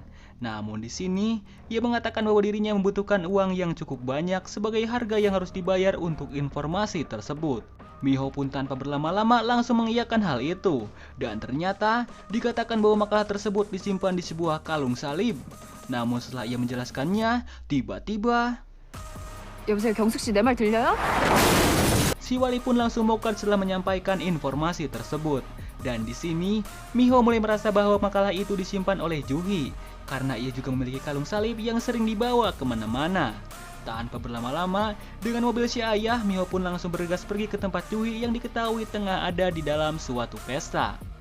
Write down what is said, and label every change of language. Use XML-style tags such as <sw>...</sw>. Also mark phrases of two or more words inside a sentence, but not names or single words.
<id>Namun di sini, ia mengatakan bahwa dirinya membutuhkan uang yang cukup banyak sebagai harga yang harus dibayar untuk informasi tersebut. Miho pun tanpa berlama-lama langsung mengiyakan hal itu. Dan ternyata dikatakan bahwa makalah tersebut disimpan di sebuah kalung salib. Namun setelah ia menjelaskannya, tiba-tiba</id> <ko>여보세요, 경숙 씨, 내 말 들려요?</ko> <id>si wali pun langsung mokat setelah menyampaikan informasi tersebut. Dan di sini, Miho mulai merasa bahwa makalah itu disimpan oleh Juhi, karena ia juga memiliki kalung salib yang sering dibawa kemana-mana. Tanpa berlama-lama, dengan mobil si ayah, Miho pun langsung bergegas pergi ke tempat Juhi yang diketahui tengah ada di dalam suatu pesta.</id>